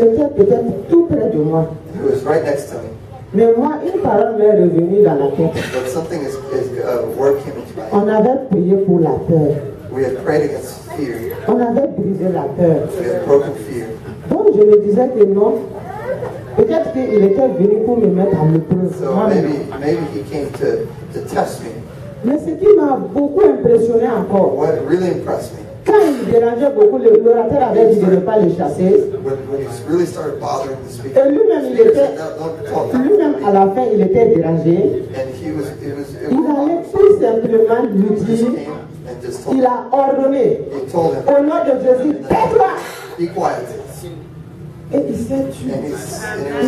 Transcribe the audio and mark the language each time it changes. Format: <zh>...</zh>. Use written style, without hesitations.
<fr>était peut-être tout près de moi.</fr> <en>He was right next to me.</en> <fr>Mais moi, une parole m'est revenue dans la tête.</fr> <en>But something word came into my head.</en> <fr>On avait prié pour la peur.</fr> <en>We had prayed against fear.</en> <fr>On avait brisé la peur.</fr> <en>We had broken fear.</en> <fr>Donc je me disais que non. Peut-être qu'il était venu pour me mettre à l'épreuve.</fr> <en>So maybe he came to test me.</en> <fr>Mais ce qui m'a beaucoup impressionné encore,</fr> <en>What really impressed me,</en> <fr>quand il dérangeait beaucoup, l'orateur avait dit de ne pas les chasser.</fr> <en>when he really started bothering the speaker,</en> <fr>Et lui-même, lui-même à la fin, il était dérangé.</fr> <en>and he was</en> <fr>Il allait tout simplement lui dire,</fr> <en>and just told</en> <fr>il a ordonné,</fr> <en>he told him,</en> <fr>au nom de Jésus, tais-toi.</fr> <en>be quiet.</en> <fr>Et il s'est tué.</fr> <en>And</en> <fr>Il</fr>